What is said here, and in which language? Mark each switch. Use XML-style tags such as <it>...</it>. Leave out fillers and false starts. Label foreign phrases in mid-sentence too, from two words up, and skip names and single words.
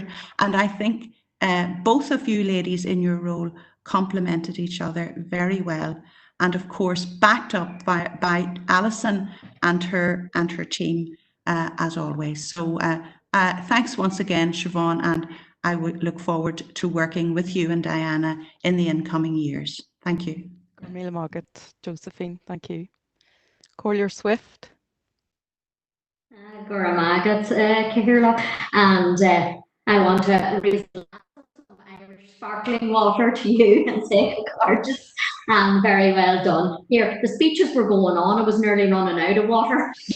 <en>And I think both of you ladies in your role complemented each other very well. And of course, backed up by Alison and her team, as always. So thanks once again, Siobhan, and I would look forward to working with you and Diana in the incoming years. Thank you.</en> <ga>Míle mágat, Josephine,</ga> <en>thank you. Collier Swift. Goramagat, Cahirla, and I want to raise a glass of Irish sparkling water to you and say gorgeous and very well done. Here, the speeches were going on, I was nearly running out of water.</en>